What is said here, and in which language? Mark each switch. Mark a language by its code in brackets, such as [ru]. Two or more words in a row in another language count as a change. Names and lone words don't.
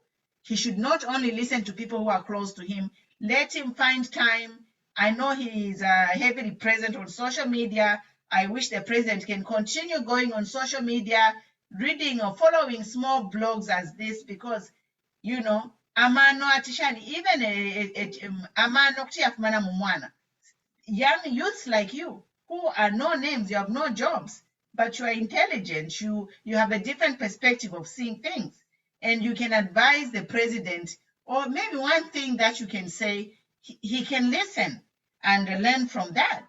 [en] He should not only listen to people who are close to him. Let him find time. I know he is heavily present on social media. I wish the president can continue going on social media, reading or following small blogs as this, because, you know, [bem] amano atishani, even amano kutiyafumana mumwana. [en] Young youths like you who are no names, you have no jobs, but you are intelligent, you have a different perspective of seeing things, and you can advise the president, or maybe one thing that you can say, he can listen and learn from that.